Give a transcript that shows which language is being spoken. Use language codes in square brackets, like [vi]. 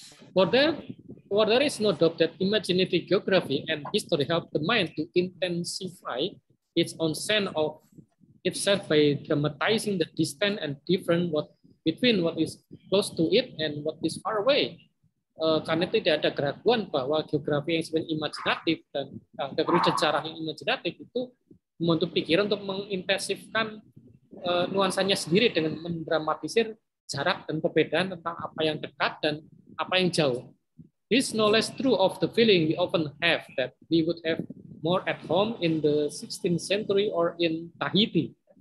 [en] For there is no doubt that imaginative geography and history help the mind to intensify its own sense of itself by dramatizing the distance and difference between what is close to it and what is far away. [id] Karena tidak ada keraguan bahwa geografi yang sebenarnya imajinatif dan sejarah yang imajinatif itu membentuk pikiran untuk mengintensifkan nuansanya sendiri dengan mendramatisir jarak dan perbedaan tentang apa yang dekat dan apa yang jauh. [en] This no less true of the feeling we often have that we would have more at home in the 16th century or in Tahiti.